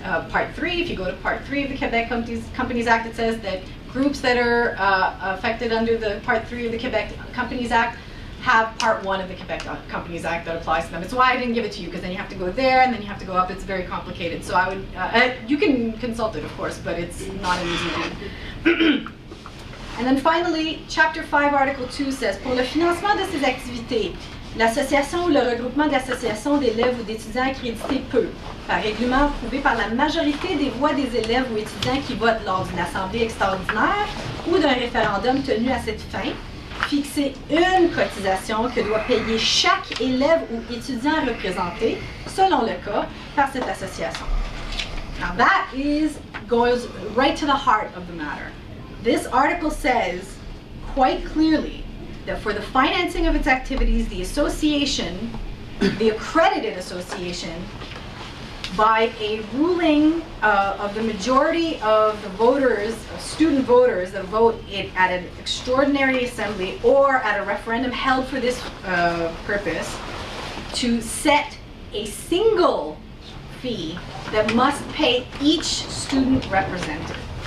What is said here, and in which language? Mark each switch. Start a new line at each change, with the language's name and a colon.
English: Part 3, if you go to Part 3 of the Quebec Companies Act, it says that groups that are affected under the Part 3 of the Quebec Companies Act have Part 1 of the Quebec Companies Act that applies to them. It's why I didn't give it to you, because then you have to go there, and then you have to go up. It's very complicated. So I would, you can consult it, of course, but it's not an easy thing. And then finally, Chapter 5, Article 2 says,
French: pour le financement de ces activités, l'association ou le regroupement d'associations d'élèves ou d'étudiants accrédités peut, par règlement approuvé par la majorité des voix des élèves ou étudiants qui votent lors d'une assemblée extraordinaire ou d'un référendum tenu à cette fin, fixer une cotisation que doit payer chaque élève ou étudiant représenté, selon le cas, par cette association.
English: Now that goes right to the heart of the matter. This article says quite clearly that for the financing of its activities, the association, the accredited association, by a ruling of the majority of the voters, student voters that vote at an extraordinary assembly or at a referendum held for this purpose, to set a single fee that must pay each student represented.